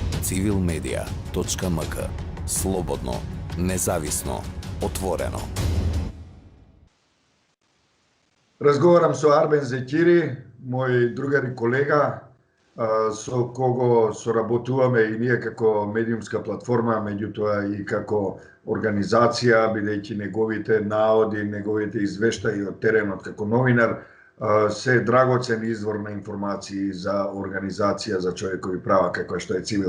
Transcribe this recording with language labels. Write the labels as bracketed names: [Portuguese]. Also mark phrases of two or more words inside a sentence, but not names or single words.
[Macedonian] civilmedia.mk. Слободно, независно, отворено. Разговарам со Арбен Зекири, мој другар и колега, со кого sоработуваме и ние како медиумска платформа, меѓутоа и како организација, бидејќи неговите наоди, неговите извештаи од теренот како новинар се драгоцен извор на информации за организација за човекови права како што е Цивил.